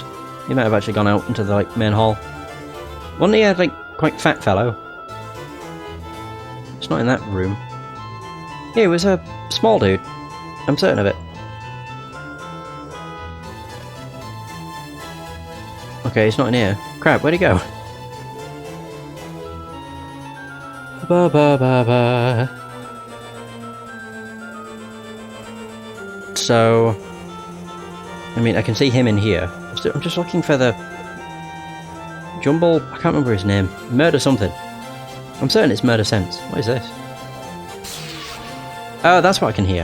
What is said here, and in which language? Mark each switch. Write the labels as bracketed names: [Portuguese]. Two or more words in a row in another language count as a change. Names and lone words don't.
[English] He might have actually gone out into the main hall. Wasn't he a quite fat fellow? It's not in that room. He was a small dude. I'm certain of it. Okay, he's not in here. Crap, where'd he go? Ba ba ba ba. So... I mean, I can see him in here. I'm just looking for the... Jumble... I can't remember his name. Murder something. I'm certain it's Murder Sense. What is this? Oh, that's what I can hear.